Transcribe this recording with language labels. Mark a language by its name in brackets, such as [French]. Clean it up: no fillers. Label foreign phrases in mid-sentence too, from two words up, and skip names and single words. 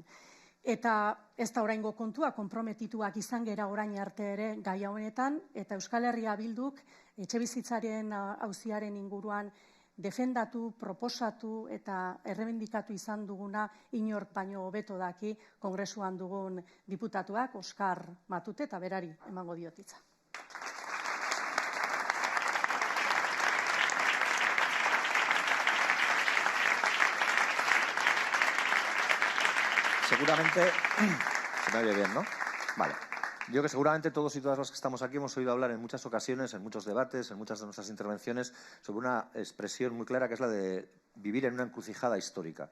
[Basque] Eta ez da oraingo kontua, konprometituak izan gera orain arte ere gai honetan, eta Euskal Herria Bilduk etxebizitzaren auziaren inguruan defendatu, proposatu eta errebindikatu izan duguna inork baino hobeto daki kongresuan dugun diputatuak, Oskar Matute, eta berari emango diot hitza. [Spanish] Seguramente, se me oye bien, ¿no? Vale. Yo que seguramente todos y todas los que estamos aquí hemos oído hablar en muchas ocasiones, en muchos debates, en muchas de nuestras intervenciones, sobre una expresión muy clara que es la de vivir en una encrucijada histórica.